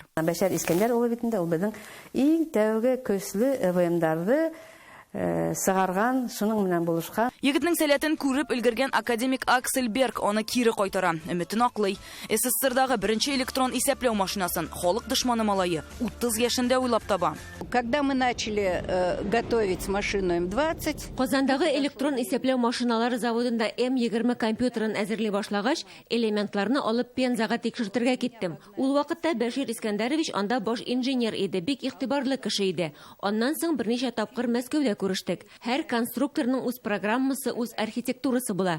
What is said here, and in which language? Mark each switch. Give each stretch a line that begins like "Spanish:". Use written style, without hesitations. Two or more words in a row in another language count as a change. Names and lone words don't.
Bashkir: Бәшир Искәндәр улы битендә ул безнең иң тәүге көчле ЭВМдарды сыгарган, шуның менән булышкан.
Tatar: Егетнең сәләтен күреп өлгергән академик Аксель Берг аны кире кайтара. Өметен аклый. СССРдагы беренче электрон исәпләү машинасын халык дошманы малае 30 яшендә уйлап таба.
Russian: Когда мы начали готовить машину М20,
Tatar: Казандагы электрон исәпләү машиналары заводында М20 компьютерын әзерли башлагач, элементларны алып Пензага тикшертергә киттем. Ул вакытта Бәшир Искәндәрович анда баш инженер иде, бик игътибарлы кеше иде. Аннан соң берничә тапкыр Мәскәүдә күрештек. Һәр конструкторның үз программасы, үз архитектурасы була.